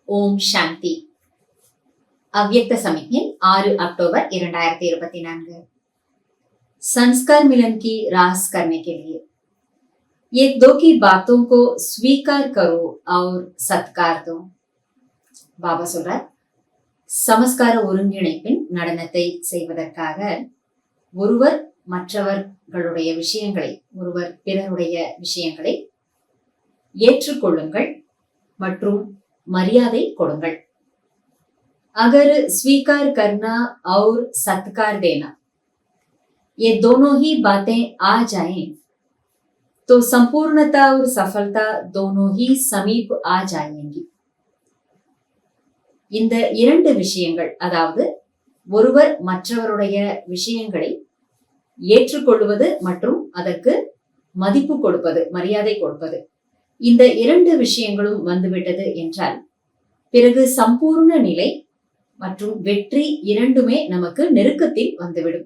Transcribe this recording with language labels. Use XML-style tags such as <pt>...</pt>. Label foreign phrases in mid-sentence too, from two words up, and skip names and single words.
<ta>ஓம் சாந்தி.</ta> <hi>अव्यक्त समिज्ञை 6 अक्टूबर 2024। संस्कार मिलन की रास करने के लिए एक दो की बातों को स्वीकार करो और सत्कार दो।</hi> <ta>பாபா சொல்றார், சமஸ்கார ஒருங்கிணைப்பின் நடனத்தை செய்வதற்காக ஒருவர் மற்றவர்களுடைய விஷயங்களை, ஒருவர் பிறருடைய விஷயங்களை ஏற்றுக்கொள்ளுங்கள் மற்றும் மரியாதை கொடுங்கள்।</ta> <hi>अगर स्वीकार करना और सत्कार देना ये दोनों ही बातें आ जाएं तो संपूर्णता और सफलता दोनों ही समीप आ जाएंगी।</hi> <ta>இந்த இரண்டு விஷயங்கள், அதாவது ஒருவர் மற்றவருடைய விஷயங்களை ஏற்றுக்கொள்வது மற்றும் அதற்கு மதிப்பு கொடுப்பது, மரியாதை கொடுப்பது, இந்த இரண்டு விஷயங்களும் வந்துவிட்டது என்றால் பிறகு சம்பூர்ண நிலை மற்றும் வெற்றி இரண்டுமே நமக்கு நெருக்கத்தில் வந்துவிடும்।</ta>